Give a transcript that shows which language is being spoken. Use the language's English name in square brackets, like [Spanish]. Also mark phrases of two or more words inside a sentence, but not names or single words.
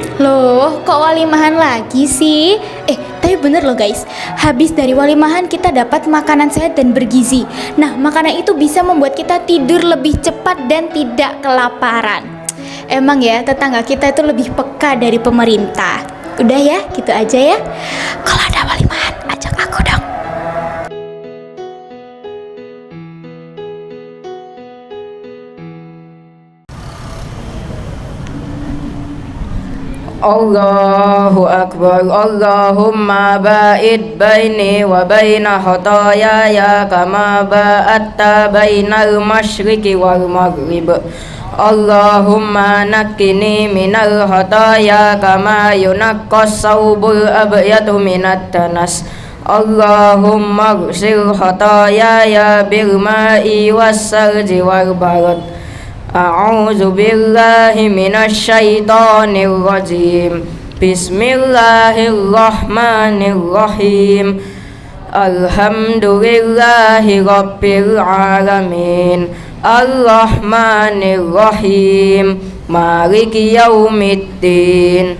[Indonesian] Loh, kok walimahan lagi sih? Tapi bener loh guys, habis dari walimahan kita dapat makanan sehat dan bergizi. Nah, makanan itu bisa membuat kita tidur lebih cepat dan tidak kelaparan. Emang ya, tetangga kita itu lebih peka dari pemerintah. Udah ya, gitu aja ya. Kalau ada walimahan, ajak aku dong. [Arabic] الله أكبر. اللهم باعد بيني وبين خطاياي كما باعدت بين المشرق والمغرب. اللهم نقني من الخطايا كما ينقى الثوب الأبيض من الدنس. اللهم اغسل خطاياي بالماء والثلج والبرد. أعوذ بالله من الشيطان الرجيم. بسم الله الرحمن الرحيم. الحمد لله رب العالمين. الرحمن الرحيم. مالك يوم الدين.